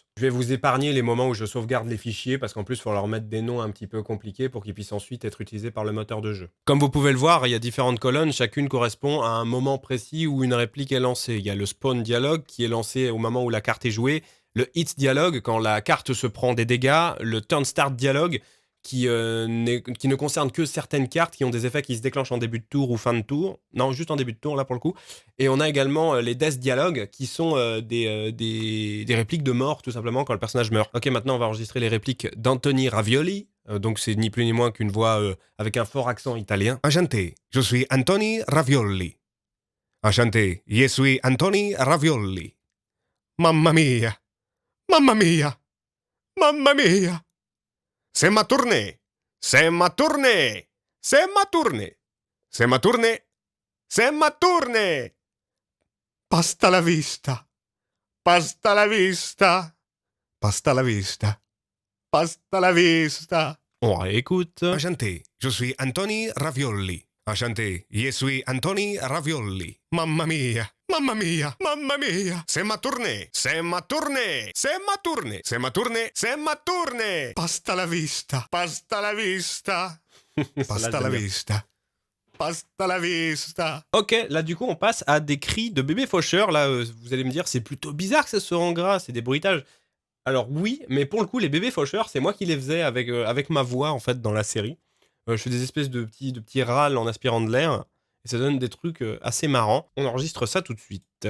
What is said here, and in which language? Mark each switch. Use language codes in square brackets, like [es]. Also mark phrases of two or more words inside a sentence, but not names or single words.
[fr] Je vais vous épargner les moments où je sauvegarde les fichiers, parce qu'en plus, il faut leur mettre des noms un petit peu compliqués pour qu'ils puissent ensuite être utilisés par le moteur de jeu. Comme vous pouvez le voir, il y a différentes colonnes, chacune correspond à un moment précis où une réplique est lancée. Il y a le [en] spawn dialogue [fr] qui est lancé au moment où la carte est jouée, le [en] hit dialogue [fr] quand la carte se prend des dégâts, le [en] turn start dialogue [fr] qui ne concerne que certaines cartes qui ont des effets qui se déclenchent en début de tour ou fin de tour. Non, juste en début de tour, là, pour le coup. Et on a également les [en] death dialogues, [fr] qui sont des répliques de mort, tout simplement, quand le personnage meurt. Ok, maintenant, on va enregistrer les répliques d'Anthony Ravioli. Donc, c'est ni plus ni moins qu'une voix avec un fort accent italien. Enchanté, je suis Anthony Ravioli. Enchanté, je suis Anthony Ravioli. [it] Mamma mia. Mamma mia. Mamma mia. [fr] C'est ma tournée. C'est ma tournée. C'est ma tournée. C'est ma tournée. C'est ma tournée. [es] Pasta la vista. Pasta la vista. Pasta la vista. Pasta la vista. [fr] On réécoute. Enchanté, je suis Anthony Ravioli. Enchanté, je suis Anthony Ravioli. [it] Mamma mia. Mamma mia, mamma mia. [fr] C'est ma tournée, c'est ma tournée, c'est ma tournée, c'est ma tournée, c'est ma tournée. [es] Pasta la vista, pasta la vista, pasta la vista, pasta la vista. [fr] Ok, là du coup on passe à des cris de bébé faucheur. Là vous allez me dire c'est plutôt bizarre que ça soit en gras, c'est des bruitages. Alors oui, mais pour le coup les bébés faucheurs c'est moi qui les faisais avec ma voix en fait dans la série. Je fais des espèces de petits râles en aspirant de l'air. Et ça donne des trucs assez marrants. On enregistre ça tout de suite.